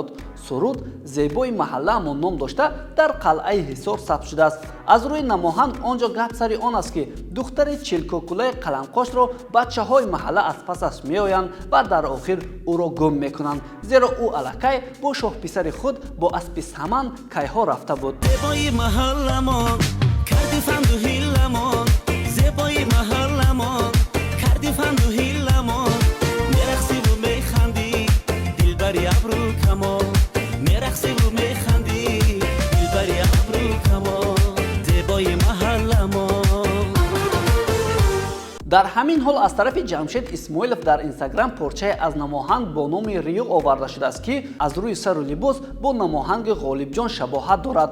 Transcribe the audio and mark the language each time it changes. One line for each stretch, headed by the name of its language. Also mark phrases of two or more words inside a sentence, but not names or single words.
Tajik: Суруд «Зебои маҳаллаамон» ном дошта дар қалъаи Ҳисор сабт шудааст. Аз рӯи намоҳанг он ҷо гап сари он аст ки духтари чилкокулаи қаламқошро бачаҳои маҳалла аз пасаш меоянд ва дар охир ӯро гум мекунанд, зеро ӯ аллакай бо шоҳписари худ бо аспи саман кайҳо рафта буд. Зебои маҳаллаамон карди фанду ҳиламон зебои маҳаллаамон карди фанду ҳиламон мерақсию механдӣ дилбари абрӯкамон мерақсию механдӣ дилбари абрӯкамон зебои маҳаллаамон. дар ҳамин ҳол аз тарафи Ҷамшед Исмоилов дар Инстаграм порчае аз намоҳанг бо номи Риё оварда шудааст, ки аз рӯи сару либос бо намоҳанги Ғолибҷон шабоҳат дорад.